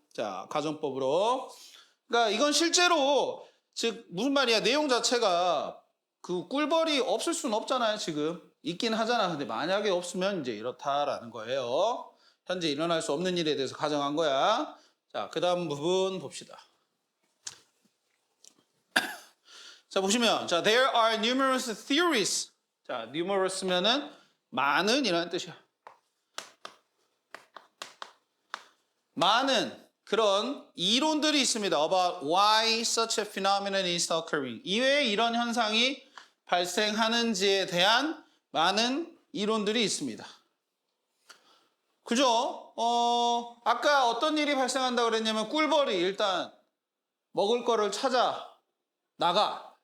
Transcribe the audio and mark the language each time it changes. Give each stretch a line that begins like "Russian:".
Korean: 자, 가정법으로. 그러니까 이건 실제로 즉 무슨 말이야? 내용 자체가 그 꿀벌이 없을 수는 없잖아요. 지금 있긴 하잖아. 근데 만약에 없으면 이제 이렇다라는 거예요. 현재 일어날 수 없는 일에 대해서 가정한 거야. 자, 그 다음 부분 봅시다.
English: 자,
Korean: 보시면
English: 자, there are numerous theories.
Korean: 자, numerous면은 많은 이라는 뜻이야. 많은 그런 이론들이 있습니다.
English: About why such a phenomenon is occurring.
Korean: 이외에 이런 현상이 발생하는지에 대한 많은 이론들이 있습니다. 그죠? 아까 어떤 일이 발생한다고 그랬냐면 꿀벌이 일단 먹을 거를 찾아 나가.